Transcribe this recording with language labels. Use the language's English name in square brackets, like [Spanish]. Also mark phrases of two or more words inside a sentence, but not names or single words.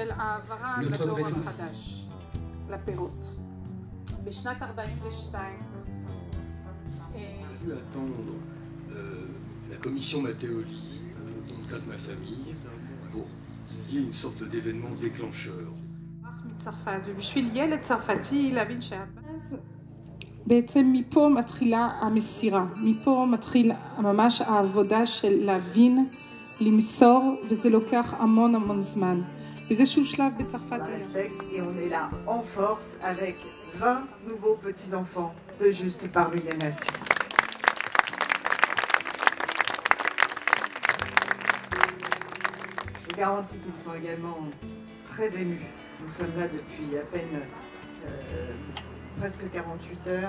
[French] Notre présence. J'ai dû attendre la commission Matteoli, dans le cas de ma famille, pour qu'il y ait une sorte d'événement déclencheur. [Hebrew] בשביל ילד צרפתי להבין בעצם מפה מתחילה המסירה, מפה מתחיל ממש העבודה של להבין למסור, וזה לוקח המון המון זמן. באיזשהו שלב בצרפת [French] et on est là en force avec 20 nouveaux petits-enfants de Juste parmi les nations. Je garantis qu'ils sont également très émus. Nous sommes là depuis à peine presque 48 heures.